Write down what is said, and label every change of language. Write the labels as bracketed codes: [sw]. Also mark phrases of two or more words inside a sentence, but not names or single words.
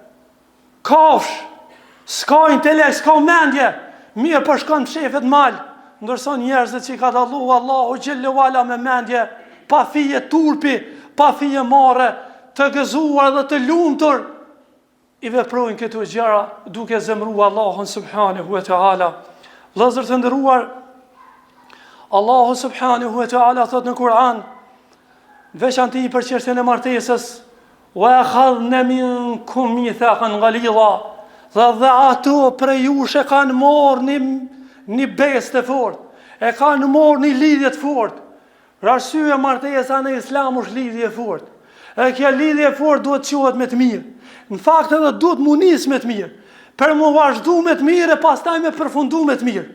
[sq] Kafsh, s'ka intelekt, s'ka mendje, mirë për shkon shefet mal, ndërsa njerëzit që i ka dallu Allahu [ar] جل وعلا [sq] me mendje, pa fije turpi, pa fije marre, të gëzuar dhe të lumtur, i veprojnë këto gjëra duke zemruar Allahun [ar] سبحانه وتعالى. [sq] Vëllezër të nderuar, Allahu [ar] سبحانه وتعالى [sq] thot në Kur'an, veçanti për çështjen e martesës, [ar] وأخذن منكم ميثاقا غليظا, [sq] dhe ato prej jush e kanë marrë një besë të fortë, e kanë marrë një lidhje të fortë. Për arsye martesa në Islam është lidhje e fortë. E kjo lidhje e fortë duhet quhet me të mirë. Në fakt edhe duhet munis me të mirë, për mu vazhdu me të mirë e pastaj me përfundu me të mirë.